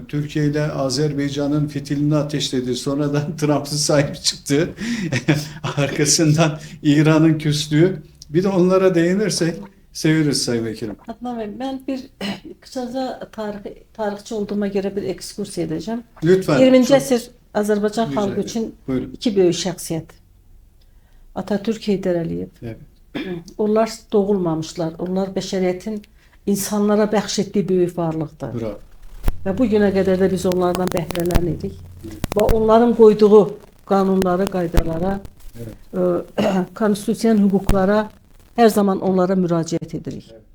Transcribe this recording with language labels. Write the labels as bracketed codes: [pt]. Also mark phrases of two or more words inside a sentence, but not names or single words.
[tr] Türkiye ile Azerbaycan'ın fitilini ateşledi. Sonradan Trump'ın sahip çıktı. Arkasından İran'ın küstüğü. Bir de onlara değinirsek seviniriz Sayın Vekilim. Adnan Bey, ben bir kısaca tarihçi olduğuma göre bir ekskursiya edeceğim. Lütfen. [az] 20. əsr Azərbaycan [tr] Rica [az] xalqı [tr] ederim. [az] üçün [tr] Buyurun. [az] iki böyük şəxsiyyət. Atatürk, Heydər Əliyev. [tr] Evet. [az] Onlar doğulmamışlar. Onlar bəşəriyyətin insanlara bəxş etdiyi böyük varlıqdır. Bravo. Və bu günə qədər də biz onlardan bəhrələnirdik. Və onların qoyduğu qanunlara, qaydalara, konstitusiyanın hüquqlara hər zaman onlara müraciət edirik.